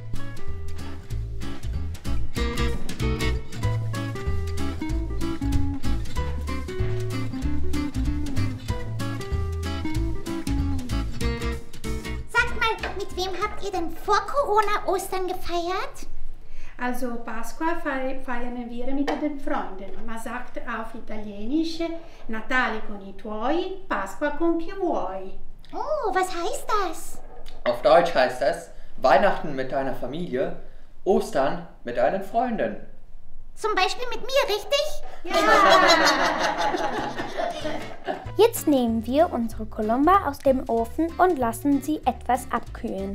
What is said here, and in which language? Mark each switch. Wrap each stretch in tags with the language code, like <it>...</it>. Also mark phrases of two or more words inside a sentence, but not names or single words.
<de>Sag mal, mit wem habt ihr denn vor Corona Ostern gefeiert? Also Pasqua feiern wir mit den Freunden. Man sagt auf Italienisch</de> <it>Natale con i tuoi, Pasqua con chi vuoi.</it> <de>Oh, was heißt das? Auf Deutsch heißt das Weihnachten mit deiner Familie, Ostern mit deinen Freunden. Zum Beispiel mit mir, richtig? Jetzt nehmen wir unsere Colomba aus dem Ofen und lassen sie etwas abkühlen.</de>